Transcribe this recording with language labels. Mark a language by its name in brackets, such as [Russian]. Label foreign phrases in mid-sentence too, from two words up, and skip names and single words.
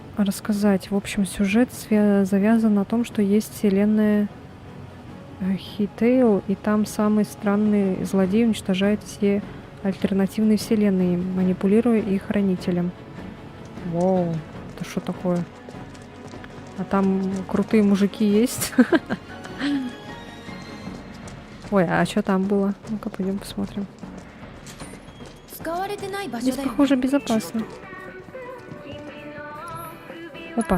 [Russian] В общем, сюжет завязан на том, что есть вселенная Хитейл, и там самый странный злодей уничтожает все альтернативные вселенные, манипулируя их хранителем. Воу, это что такое? А там крутые мужики есть. Ой, а что там было? Ну-ка, пойдем посмотрим. [Japanese] 使われてない場所 [Russian] Здесь, [Japanese] だよ。 [Russian] похоже, безопасно. Опа.